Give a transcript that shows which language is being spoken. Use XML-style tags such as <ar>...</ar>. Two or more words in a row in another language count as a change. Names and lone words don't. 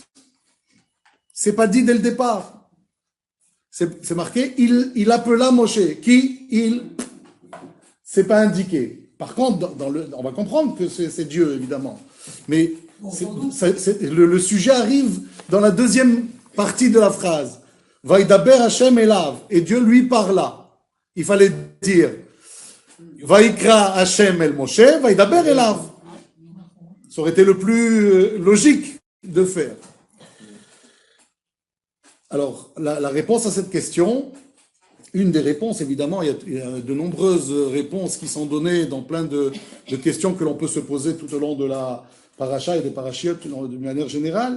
<fr>C'est pas dit dès le départ. C'est marqué, il appela Moshe. Qui? Il. C'est pas indiqué. Par contre, on va comprendre que c'est Dieu, évidemment. Mais le sujet arrive dans la deuxième partie de la phrase.</fr> <he>וידבר השם אליו.</he> <fr>Et Dieu lui parla. Il fallait dire</fr> <he>ויקרא השם אל משה, וידבר אליו.</he> <fr>Ça aurait été le plus logique de faire. Alors, la réponse à cette question, une des réponses, évidemment, il y a de nombreuses réponses qui sont données dans plein de questions que l'on peut se poser tout au long de la paracha et des parachiotes de manière générale.</fr>